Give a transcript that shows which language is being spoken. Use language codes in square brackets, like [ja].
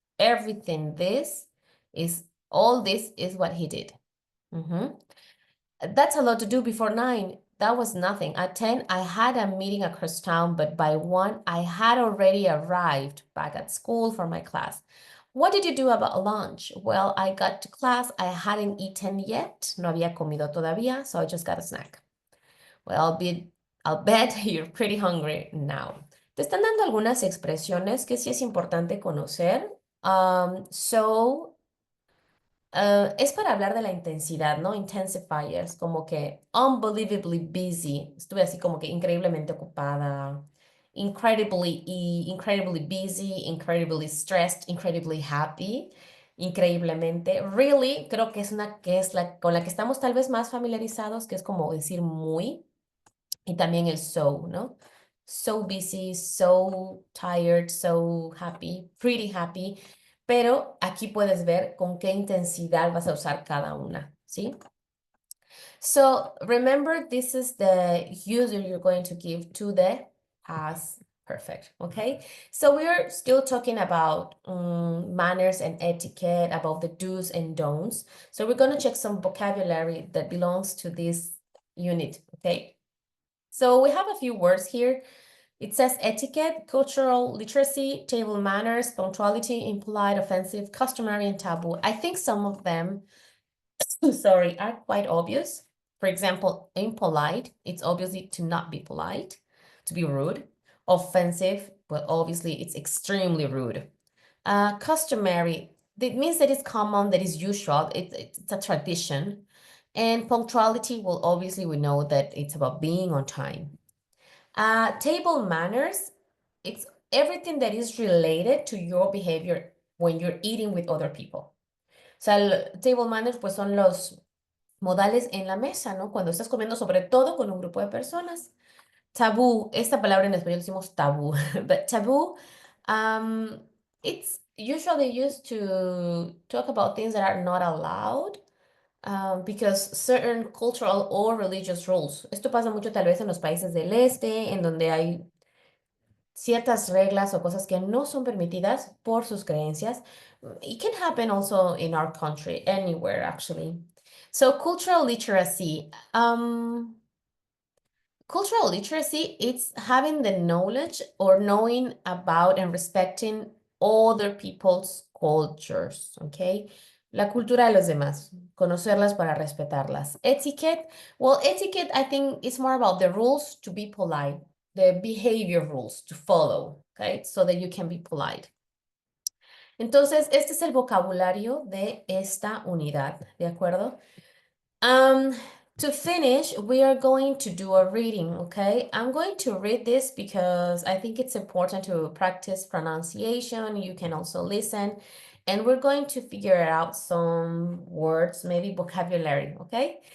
[en] All this is what he did. That's a lot to do before 9. That was nothing. At 10, I had a meeting across town, but by 1, I had already arrived back at school for my class. What did you do about lunch? Well, I got to class. I hadn't eaten yet. [es] No había comido todavía, [en] so I just got a snack. Well, I'll bet you're pretty hungry now. [es] Te están dando algunas expresiones que sí es importante conocer. Es para hablar de la intensidad, ¿no? [en] Intensifiers, [es] como que [en] unbelievably busy. [es] Estuve así como que increíblemente ocupada. [en] Incredibly busy, incredibly stressed, incredibly happy, increíblemente. [es] Really, creo que es una que es la con la que estamos tal vez más familiarizados, que es como decir muy, y también el so, ¿no? [en] So busy, so tired, so happy, pretty happy. [es] Pero aquí puedes ver con qué intensidad vas a usar cada una, ¿sí? [en] So remember, this is the user you're going to give to the past perfect, okay? So we're still talking about manners and etiquette, about the do's and don'ts. So we're going to check some vocabulary that belongs to this unit, okay? So we have a few words here. It says etiquette, cultural literacy, table manners, punctuality, impolite, offensive, customary, and taboo. I think some of them, sorry, are quite obvious. For example, impolite, it's obviously to not be polite, to be rude. Offensive, well, obviously it's extremely rude. Customary, it means that it's common, that is usual, it's a tradition. And punctuality, well, obviously we know that it's about being on time. Table manners, it's everything that is related to your behavior when you're eating with other people. [es] O sea, table manners pues son los modales en la mesa, ¿no? Cuando estás comiendo sobre todo con un grupo de personas. Tabú, esta palabra en español decimos tabú, [en] but taboo, it's usually used to talk about things that are not allowed because certain cultural or religious rules. [es] Esto pasa mucho tal vez en los países del este, en donde hay ciertas reglas o cosas que no son permitidas por sus creencias. [en] It can happen also in our country, anywhere actually. So cultural literacy. Cultural literacy, it's having the knowledge or knowing about and respecting other people's cultures, okay? [es] La cultura de los demás, conocerlas para respetarlas. [en] Etiquette, well, etiquette, I think it's more about the rules to be polite, the behavior rules to follow, okay? So that you can be polite. [es] Entonces, este es el vocabulario de esta unidad, ¿de acuerdo? [en] To finish, we are going to do a reading, okay? I'm going to read this because I think it's important to practice pronunciation. You can also listen, and we're going to figure out some words, maybe vocabulary, okay?